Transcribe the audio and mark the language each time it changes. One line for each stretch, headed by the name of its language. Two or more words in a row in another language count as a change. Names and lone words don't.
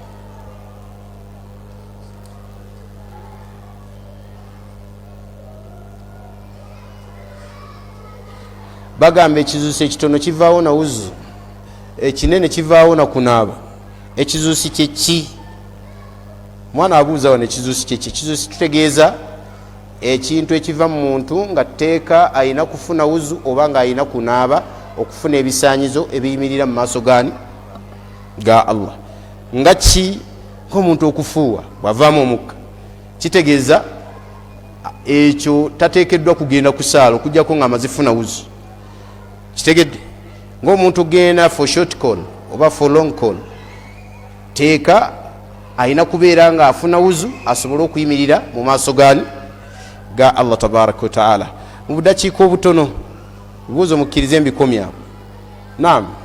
Ganda: bagamba ekizuusi ekitono kivaawo na wuzu ekinene kivaawo na kunaaba ekizuusi kyeki mwana abuuza wano ekizuusi kyeki ekizuusi tutegeeza ekintu ekiva mu muntu nga tteeka ayina kufuna wuzu oba nga ayina kunaaba okufuna ebisaanyizo ebiyimirira mu maaso gani ga allah nga ki ng'omuntu okufuuwa bwavaamu omukka kitegeeza ekyo tateekeddwa kugenda ku saala okugjako nga amazifuna wuzu kitegedde ng'omuntu genda
English: for short call
Ganda: oba
English: for long call
Ganda: teeka ayina kubeera nga afuna wuzu asobole okuyimirira mu maaso gani ga allah
Arabic: تبارك وتعالى
Ganda: mu budakiika obutono bibuuzo mukkirize embikomyawo naam